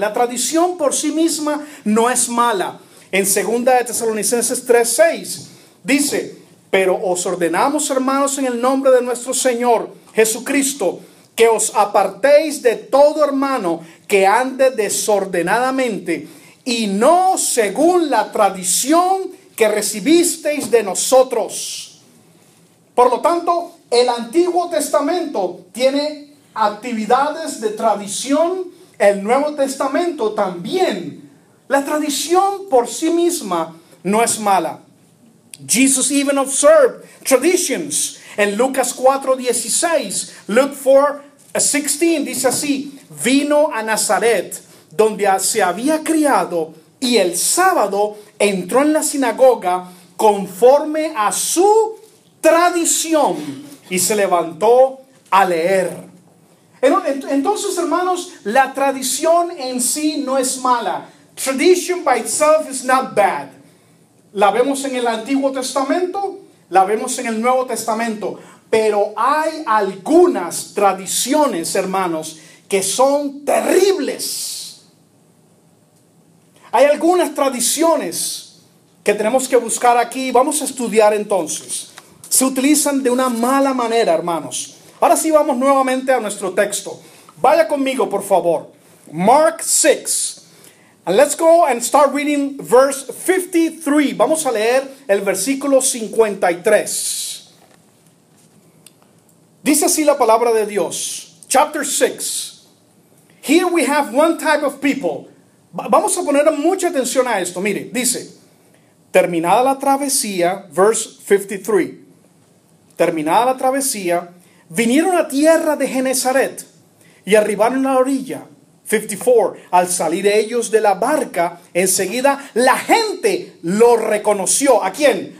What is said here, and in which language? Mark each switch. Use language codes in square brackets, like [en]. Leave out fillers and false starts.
[es] La tradición por sí misma no es mala. En 2 de Tesalonicenses 3:6 dice: pero os ordenamos, hermanos, en el nombre de nuestro Señor Jesucristo, que os apartéis de todo hermano que ande desordenadamente y no según la tradición que recibisteis de nosotros. Por lo tanto, el Antiguo Testamento tiene actividades de tradición, el Nuevo Testamento también. La tradición por sí misma no es mala. [en] Jesus even observed traditions. [es] En Lucas 4:16, Luke 4:16 dice así: vino a Nazaret, donde se había criado, y el sábado entró en la sinagoga conforme a su tradición y se levantó a leer. Entonces, hermanos, la tradición en sí no es mala. [en] Tradition by itself is not bad. [es] La vemos en el Antiguo Testamento, la vemos en el Nuevo Testamento, pero hay algunas tradiciones, hermanos, que son terribles. Hay algunas tradiciones que tenemos que buscar aquí. Vamos a estudiar entonces. Se utilizan de una mala manera, hermanos. Ahora sí vamos nuevamente a nuestro texto. Vaya conmigo, por favor. Mark 6. [en] And let's go and start reading verse 53. [es] Vamos a leer el versículo 53. Dice así la palabra de Dios. [en] Chapter 6. Here we have one type of people. [es] Vamos a poner mucha atención a esto. Mire, dice: terminada la travesía, [en] verse 53. [es] Terminada la travesía, vinieron a tierra de Genezaret y arribaron a la orilla. 54. Al salir ellos de la barca, enseguida la gente lo reconoció. ¿A quién?